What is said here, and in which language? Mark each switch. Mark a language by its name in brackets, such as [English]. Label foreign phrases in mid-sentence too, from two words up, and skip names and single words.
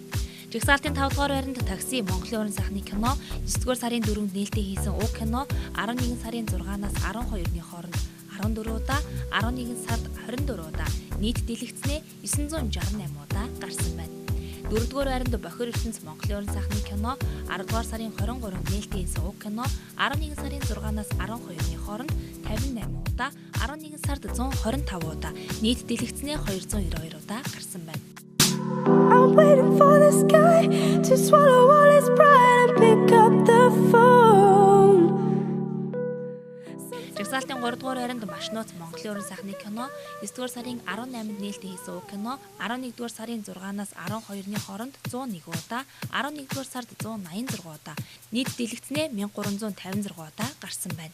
[Mongolian] Жигсаалтын 5 дугаар байранд такси Монголын уран сайхны кино 9 дугаар сарын 4-нд нээлттэй хийсэн уг кино 11 сарын 6-наас 12-ны хооронд 14 удаа 11 сард 24 удаа нийт дэлгэцнээ 968 удаа гарсан байна. 4 дугаар байранд Бохир ертөнц Монголын уран сайхны кино 10 дугаар сарын 23-нд нээлттэй хийсэн уг кино 11 сарын 6-наас 12-ны хооронд 58 удаа 11 сард 125 удаа нийт дэлгэцнээ 292 удаа гарсан байна. [English] I'm waiting for the sky to swallow all its pride and pick up the phone. [Mongolian] Жигсаалтын 3 дугаар байранд маш нууц Монголын уран сайхны кино 9 дугаар сарын 18-нд нээлттэй хийсэн уг кино 11 дугаар сарын 6-наас 12-ны хооронд 101 удаа 11 дугаар сард 186 удаа нийт дэлгэцнээ 1356 удаа гарсан байна.